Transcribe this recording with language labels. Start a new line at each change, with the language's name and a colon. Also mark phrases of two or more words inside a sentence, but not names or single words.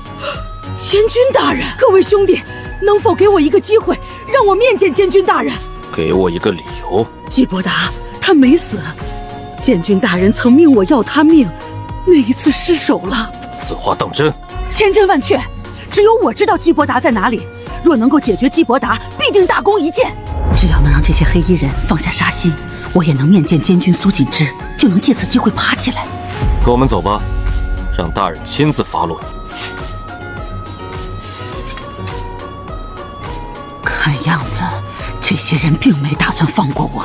Chinese: 监军大人，各位兄弟，能否给我一个机会，让我面见监军大人？给我一个理由。季伯达，他没死，监军大人曾命我要他命，那一次失手了。此话当真？千真万確，只有我知道季伯达在哪裡。若能夠解決季伯達，必定大功一件。只要能讓這些黑衣人放下殺心，我也能面見監軍蘇錦之，就能借此機會爬起來。跟我們走吧，讓大人親自發落你。看樣子，這些人並沒打算放過我。